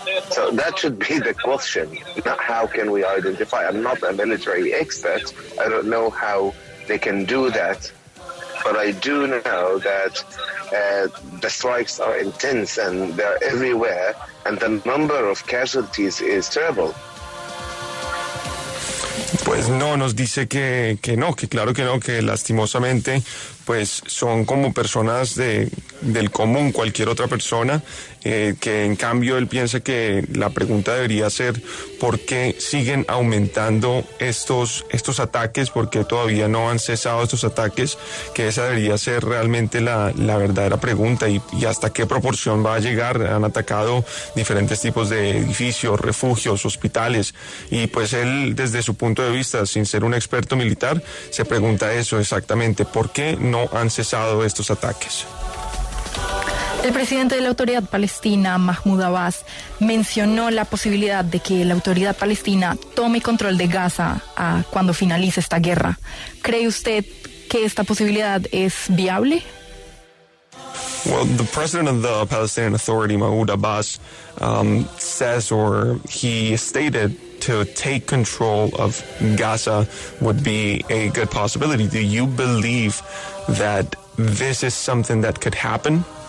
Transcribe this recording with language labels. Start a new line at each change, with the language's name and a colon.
English: So that should be the question, not how can we identify. I'm not a military expert. I don't know how they can do that. But I do know that the strikes are intense and they're everywhere, and the number of casualties is terrible.
Spanish: Pues no, nos dice que no, que claro que no, que lastimosamente pues son como personas del común, cualquier otra persona, que en cambio él piensa que la pregunta debería ser ¿por qué siguen aumentando estos ataques? ¿Por qué todavía no han cesado estos ataques? Que esa debería ser realmente la verdadera pregunta y hasta qué proporción va a llegar. Han atacado diferentes tipos de edificios, refugios, hospitales, y pues él desde su punto de vista, sin ser un experto militar, se pregunta eso exactamente, ¿por qué no han cesado estos ataques? El presidente de la Autoridad Palestina, Mahmoud Abbas, mencionó la posibilidad de que la Autoridad Palestina tome control de Gaza cuando finalice esta guerra. ¿Cree usted que esta posibilidad es viable?
English: Well, the president of the Palestinian Authority, Mahmoud Abbas, says, or he stated, to take control of Gaza would be a good possibility. Do you believe that this is something that could happen?